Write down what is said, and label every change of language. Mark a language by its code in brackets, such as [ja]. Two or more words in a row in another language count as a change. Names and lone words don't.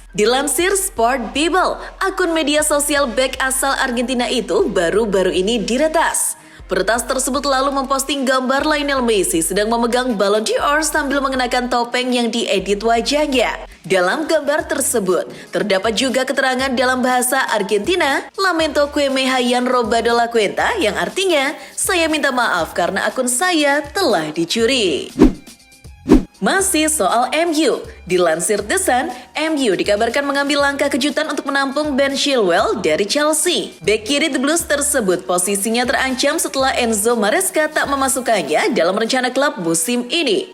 [id] Dilansir Sport Bible, akun media sosial bek asal Argentina itu baru-baru ini diretas. Peretas tersebut lalu memposting gambar Lionel Messi sedang memegang Ballon d'Or sambil mengenakan topeng yang diedit wajahnya. Dalam gambar tersebut, terdapat juga keterangan dalam bahasa Argentina, [es] Lamento que me hayan robado la cuenta, [id] yang artinya, saya minta maaf karena akun saya telah dicuri. Masih soal MU, dilansir The Sun, MU dikabarkan mengambil langkah kejutan untuk menampung Ben Chilwell dari Chelsea. Bek kiri The Blues tersebut posisinya terancam setelah Enzo Maresca tak memasukkannya dalam rencana klub musim ini.